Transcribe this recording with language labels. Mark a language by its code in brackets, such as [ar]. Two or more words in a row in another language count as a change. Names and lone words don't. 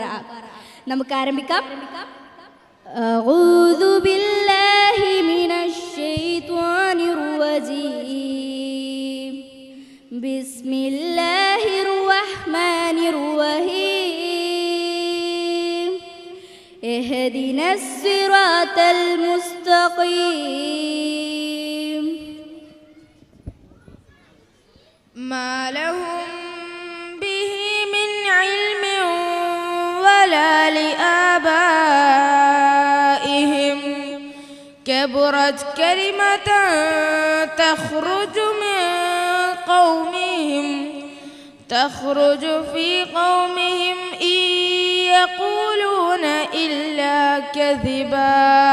[ml] നമുക്ക് ആരംഭിക്കാം. [ar] أعوذ بالله من الشيطان الرجيم. بسم الله الرحمن الرحيم. اهدنا الصراط المستقيم. ما لهم به من علم ولا لآبائهم كبرت كلمة تخرج في قومهم إن يقولون إلا كذبا